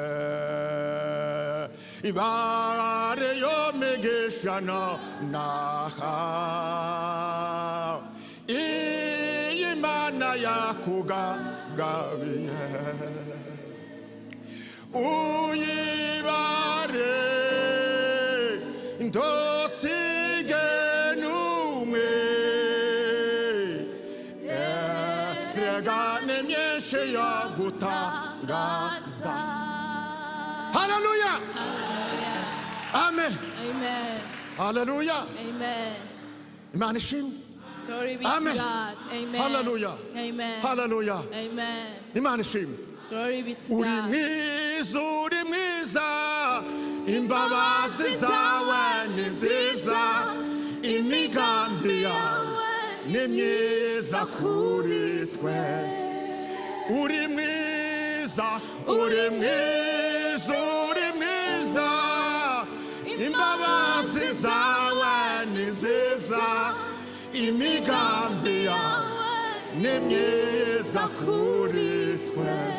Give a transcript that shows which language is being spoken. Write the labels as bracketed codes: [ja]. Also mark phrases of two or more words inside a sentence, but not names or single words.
[rw] ibare yo megeshana naha iyi Mana yakugagabiye uyibare ndosige numwe regane myinshi yagutangaza. Hallelujah. Amen. Amen. Hallelujah. Amen. Imana ishimwe. [en] Glory be [rw] Amen. [en] to God. [rw] Amen. Hallelujah. Amen. Hallelujah. Amen. Imana ishimwe. [en] Glory be to [rw] Uri [en] God. [rw] mwiza, uri mwiza, imbabazi zawe ni nziza, imigambi yawe ni myiza kuri twe. Uri mwiza, uri mwiza, uri mwiza, imbabazi zawe ni nziza, imigambi yawe ni myiza kuri twe.